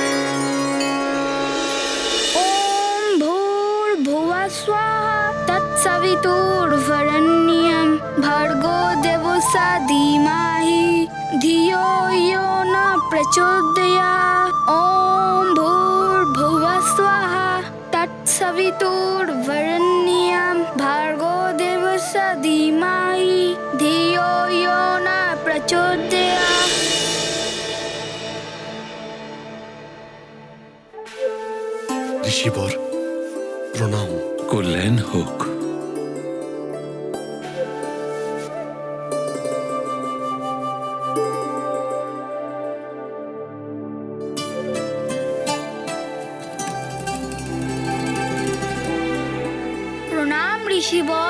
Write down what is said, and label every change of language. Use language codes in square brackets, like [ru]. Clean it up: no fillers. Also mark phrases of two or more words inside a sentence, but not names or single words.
[sa] ওম ভূর্ভুবঃ স্বাহা তৎসবিতুর্বরেণ্যং तत्सवितुर्वरेण्यं भर्गो देवस्य धीमहि धियो यो न प्रचोदयात् ॐ भूर्भुवः स्वः तत्सवितुर्वरेण्यं भर्गो देवस्य धीमहि धियो यो न प्रचोदयात्। [bn] ঋষিবর প্রণাম। কল্যাণ হোক। প্রণাম ঋষিবর।